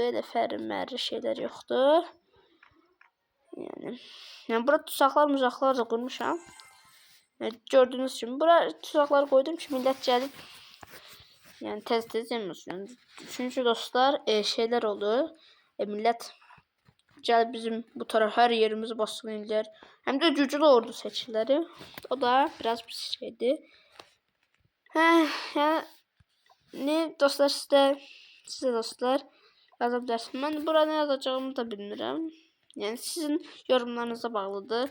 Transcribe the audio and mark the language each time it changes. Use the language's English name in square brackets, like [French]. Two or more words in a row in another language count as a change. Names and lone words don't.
[Turkish] Öyle ferri şeyler yoktu. Yani burada tuzaklar da kurmuşam. Yani gördüğünüz gibi buraya tuzaklar koydum ki millet gelip yani tez yemesin. Yani çünkü dostlar şeyler oldu. [Azerbaijani] Millet Gəl bizim bu taraf hər yerimizi basqın eləyər. Həm də güclü ordu seçiləri. O da biraz pis şeydir. Yəni dostlar sizə dostlar yaza bilərsiniz. Mən bura nə yazacağımı da bilmirəm. Yəni sizin yorumlarınıza bağlıdır.